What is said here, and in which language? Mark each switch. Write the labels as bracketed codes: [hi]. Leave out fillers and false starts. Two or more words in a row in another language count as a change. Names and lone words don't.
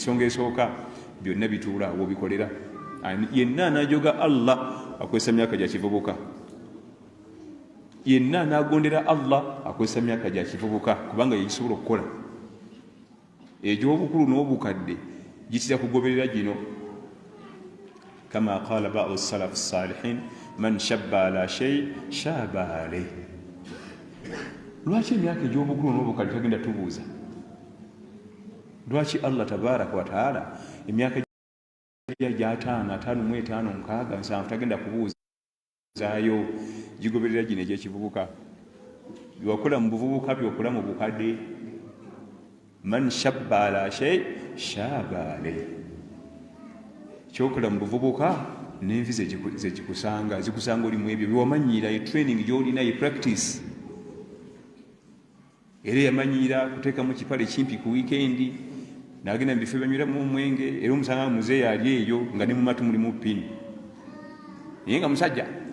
[lg] Ensonga esooka, byonna bituula awo bikolera. Yenna anajoga Allah akwesa myaka gya kivubuka, yenna anagondera Allah akwesa myaka gya kivubuka, kubanga yekisobola okukola egy'obukulu n'obukadde gitira kugoberera gino. [ar] كما قال بعض السلف الصالحين من شب على شيء شاب عليه. [lg] Lwaki emyaka egy'obukulu n'obukadde tagenda tubuuza? Lwaki Allah [ar] تبارك وتعالى [lg] emyaka gya 5, 5 mu 5, 6, 7 tagenda kubuuzaayo, gigoberera gino egy'ekivubuka? Byokola mu buvubuka byokola mu bukadde. [ar] من شب على شيء شاب عليه. [lg] Kyokola mu buvubuka n'envi zikusanga oli mu ebyo byewamanyiira, training gy'olina, practice. Era yamanyiira kuteeka mu kipale kimpi ku weekendi, n'agenda mu bifo banyweramu omwenge, era omusanga muzeeyi ali eyo nga ne mu matu mulimu pini, naye nga musajja.